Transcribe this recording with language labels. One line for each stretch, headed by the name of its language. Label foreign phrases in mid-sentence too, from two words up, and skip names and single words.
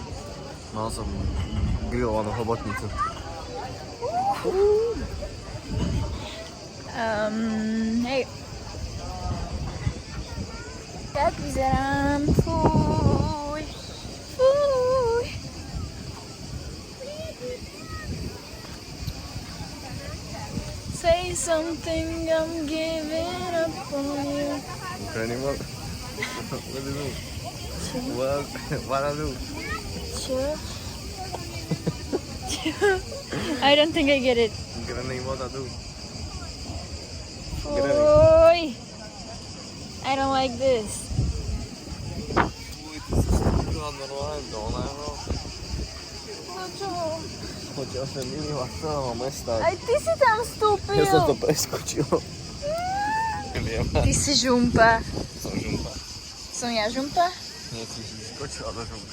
Slovak: Mal som grillovanú hobotnicu. Hej. Tak vyzerám. Fuj. Fuj.
English: Say something, I'm giving up on you. Okay, anymore? What do you do? What I do? Sure. I don't think I get it. I'm gonna name what I do. Oj! I don't like this.
Slovak: Uj, ty si vstúpila normálne do oného. No čo? Chodil som mimo celého mesta. Aj ty si tam vstúpil. Ja som to preskočil. Neviem. Ty si žumpa. Som žumpa. Som ja žumpa? Nie, ty si skočila do žumpy.